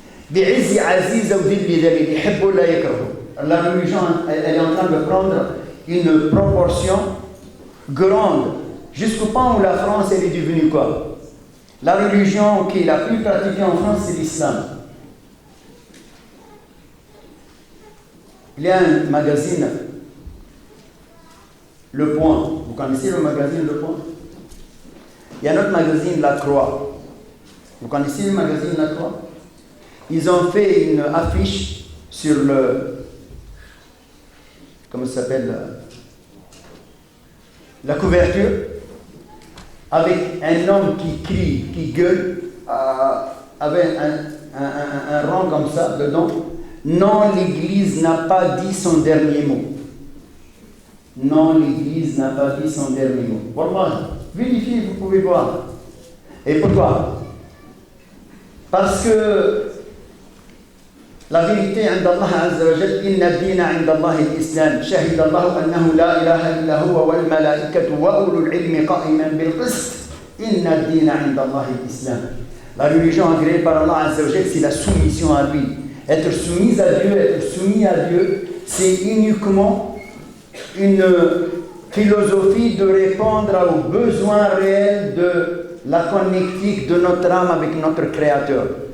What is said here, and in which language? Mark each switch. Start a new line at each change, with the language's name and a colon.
Arabic: بعز عزيز وذل ذليل يحب لا يكره.
French: La religion, elle est en train de prendre une proportion grande, jusqu'au point où la France, elle est devenue quoi? La religion qui est la plus pratiquée en France, c'est l'islam. Il y a un magazine, Le Point. Vous connaissez le magazine Le Point? Il y a un autre magazine, La Croix. Vous connaissez le magazine La Croix? Ils ont fait une affiche sur comment ça s'appelle, la couverture, avec un homme qui crie, qui gueule, avec un rang comme ça dedans. Non, l'Église n'a pas dit son dernier mot. Non, l'Église n'a pas dit son dernier mot. Voilà, vérifiez, vous pouvez voir. Et pourquoi? Parce que la vérité
Arabic: عند الله عز وجل إن الدين عند الله الإسلام شهد الله أنه لا إله إلا هو والملائكة وأولو العلم قائما بالقسط إن الدين عند الله الإسلام.
French: La religion agréée par Allah Azza wa Jal, c'est la soumission à lui. Être soumis à Dieu, être soumis à Dieu, c'est uniquement une philosophie de répondre aux besoins réels de la connectique de notre âme avec notre Créateur.